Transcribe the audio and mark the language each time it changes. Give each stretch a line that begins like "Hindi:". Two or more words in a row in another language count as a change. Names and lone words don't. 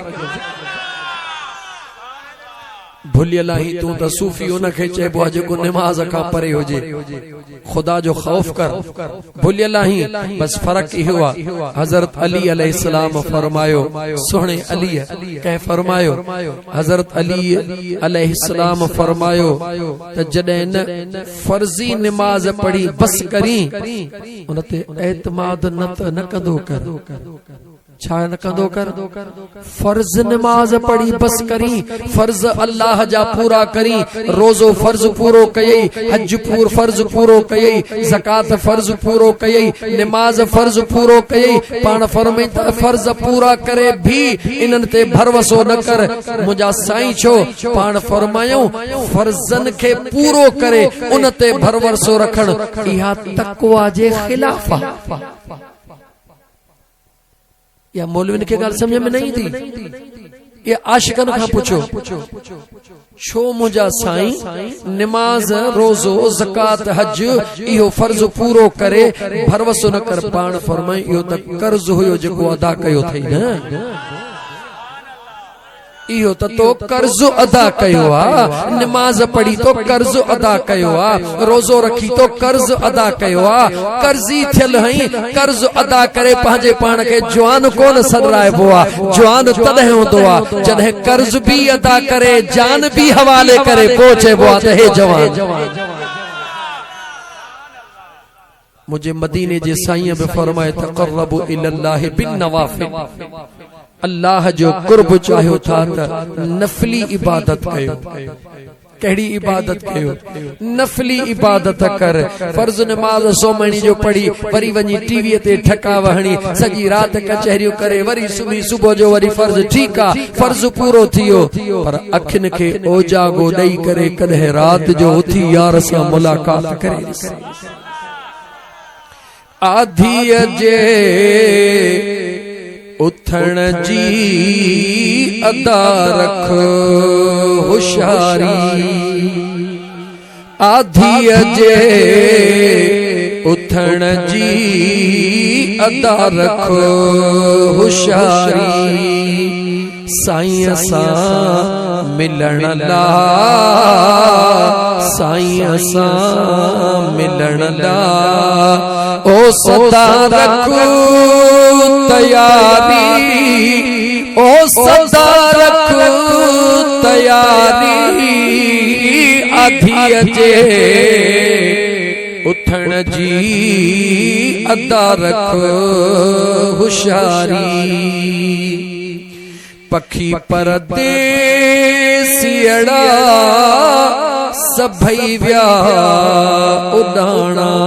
Sindhi: भुलियल आहीं तूं त सूफी उनखे चइबो आहे जेको निमाज़ खां परे हुजे खुदा जो खौफ कर भुलियल आहीं बस फर्क इहो आहे हज़रत अली अलैहिस्सलाम फरमायो सुहिणे अली कंहिं फरमायो हज़रत अली अलैहिस्सलाम फरमायो त जॾहिं न फर्ज़ी निमाज़ पढ़ी बस करी उन ते एतमाद न कंदो कर छा न कंदो कर फर्ज नमाज पढ़ी बस करी फर्ज अल्लाह जा पूरा करी रोजो फर्ज पूरो कयई हज फर्ज पूरो कयई ज़कात फर्ज पूरो कयई नमाज फर्ज पूरो कयई पाण फरमाई त फर्ज पूरा करे भी इनन ते भरवसो न कर मुजा साईं छो पाण फरमायो फर्जन के पूरो करे उन ते भरवसो रखण इहा तकवा जे खिलाफ या मौलविन के गाल
Hindi: समझ में नहीं
Sindhi: थी ये आशिकन खां पुछो छो मुजा साईं नमाज रोजो ज़कात हज इहो फर्ज पूरो करे भरवसो न कर पाण फरमाई इहो त कर्ज हुयो जेको अदा कयो थई न इहो त तो कर्ज अदा कयो आ नमाज पढ़ी तो कर्ज अदा कयो आ रोजो रखी तो कर्ज अदा कयो आ कर्जी थियल हई कर्ज अदा करे पंहिंजे पाण खे जवान कोन सदराइबो आ जवान तॾहिं हूंदो आ जॾहिं कर्ज भी अदा करे जान भी हवाले करे पोइ चइबो आ त हे जवान मुझे मदीने जे साईं बि फरमाए
Arabic: تقربوا إلى الله بالنوافل
Sindhi: अल्लाह जो कुर्ब चाहियो था त नफली इबादत कयो कहिड़ी इबादत कयो नफली इबादत कर फर्ज नमाज 100 महीने जो पढ़ी वरी वनी टीवी ते ठका वहणी सजी रात कचहरियूं करे वरी सुबह जो वरी फर्ज ठीक आ फर्ज पूरो थियो पर अखिन के ओजागो ॾेई करे कदे रात जो उथी यार सां मुलाकात करे आधी जे उथण जी अदा रख होशियारी आधी जे उथण जी अदा रख होशियारी साईं सां मिलण ला साईं सां मिलण ला ओ सदा रख तैयारी ओ सदा रख तैयारी आधी जे उथण जी अदा रख होशियारी पखी परदेसियड़ा सभई व्या उडाणा